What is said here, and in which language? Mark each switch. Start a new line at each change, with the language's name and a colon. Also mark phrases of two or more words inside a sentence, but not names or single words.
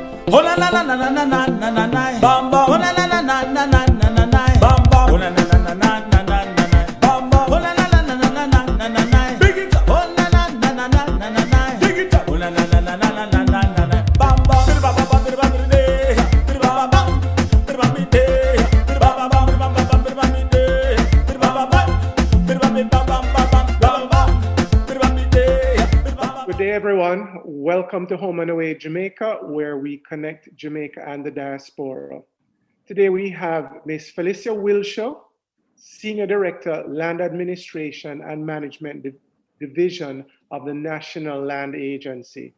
English: Oh na na na na na na na na na na. Bam bam. Oh na na na na na na na na na. Bam bam. Oh na na na na na na na na na. Bam bam. Oh na na na na na na na na na. Big it up. Oh na na na na na na na na. Big it up. Oh na na na na na na na na na. Bam bam. Bir bam bam bir bam bir de. Bir bam bam. Bir bam bir de. Bir bam bam bir bam bam bir bam bir de. Bir bam bam. Bir bam bir bam bam bam bam bam. Bir bam bir de. Good day, everyone. Welcome to Home and Away Jamaica, where we connect Jamaica and the diaspora. Today we have Ms. Felicia Wilshire, Senior Director, Land Administration and Management Division of the National Land Agency.